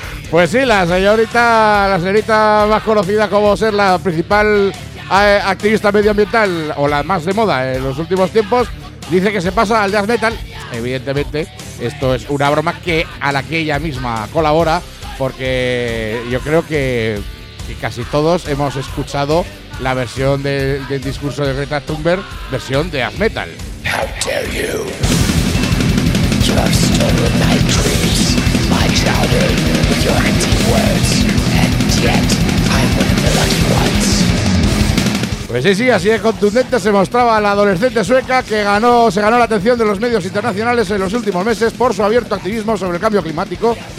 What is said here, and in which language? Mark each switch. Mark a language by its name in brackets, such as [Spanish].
[Spanish] Pues sí, la señorita más conocida como ser la principal activista medioambiental o la más de moda en los últimos tiempos, dice que se pasa al death metal. Evidentemente, esto es una broma a la que ella misma colabora, porque yo creo que casi todos hemos escuchado la versión del discurso de Greta Thunberg, versión de death metal. [English] How dare you trust over my dreams, my childhood, with your empty words, and yet I'm one of the lucky ones. [Spanish] Pues sí, así de contundente se mostraba la adolescente sueca que se ganó la atención de los medios internacionales en los últimos meses por su abierto activismo sobre el cambio climático.